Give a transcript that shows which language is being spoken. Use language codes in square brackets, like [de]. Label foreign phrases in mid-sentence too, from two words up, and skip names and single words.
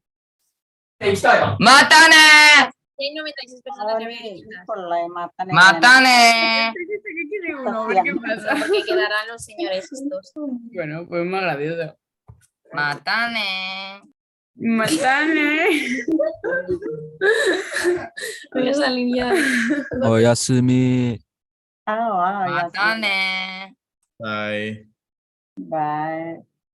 [ja] またね!またね! [es] Porque quedarán los señores estos. Bueno, pues más gracioso. Matane! Matane! Voy a salir ya. Oyasumi. Matane! Bye. Bye.